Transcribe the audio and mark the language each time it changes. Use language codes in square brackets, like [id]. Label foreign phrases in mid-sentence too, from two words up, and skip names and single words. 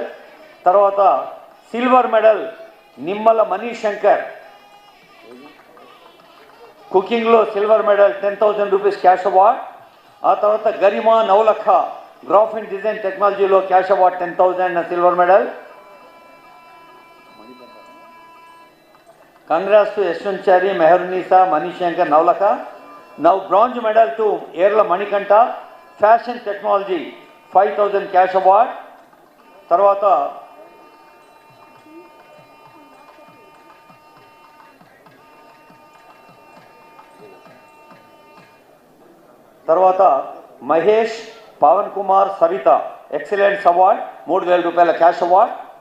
[te] తర్వాత [en] silver medal [te] నిమ్మల మనీశంకర్, కుకింగ్లో [en] silver medal 10,000 rupees cash award. [te] ఆ తర్వాత గరిమా నవలఖ [en] graphic design [te] టెక్నాలజీలో [en] cash award 10,000 silver medal. Congrats to Yashwanchari, Meherunisa, Manishankar, Navlaka. Now bronze medal to Erla Manikanta, fashion technology 5000 cash award. [te] తర్వాత మహేష్, పవన్ కుమార్, సవిత [en] excellence award [te] 3000 రూపాయల [en] cash award.